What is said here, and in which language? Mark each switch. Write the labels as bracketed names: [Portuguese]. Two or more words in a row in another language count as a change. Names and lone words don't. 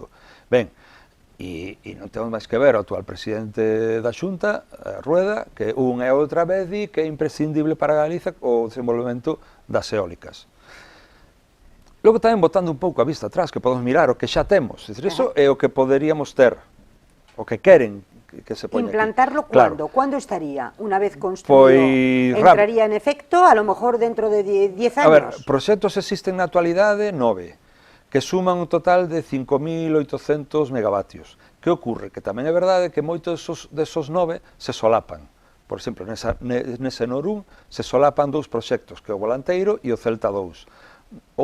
[Galician] Ben, e non temos máis que ver o actual presidente da Xunta, Rueda, que unha e outra vez di que é imprescindible para Galiza o desenvolvemento das eólicas. Logo tamén botando un pouco a vista atrás, que podemos mirar o que xa temos, é dicir, iso é o que poderíamos ter, o que queren que se poña [Spanish] ¿Implantarlo aquí. Claro. cuándo? ¿Cuándo estaría? Una vez construido, entraría en efecto, a lo mejor dentro de 10 años. [Galician] A ver, proxectos existen na actualidade 9, que suman un total de 5.800 megavatios. Que ocurre? Que tamén é verdade que moitos desos 9 se solapan. Por exemplo, nese Norún se solapan dous proxectos, que é o Volanteiro e o Celta 2.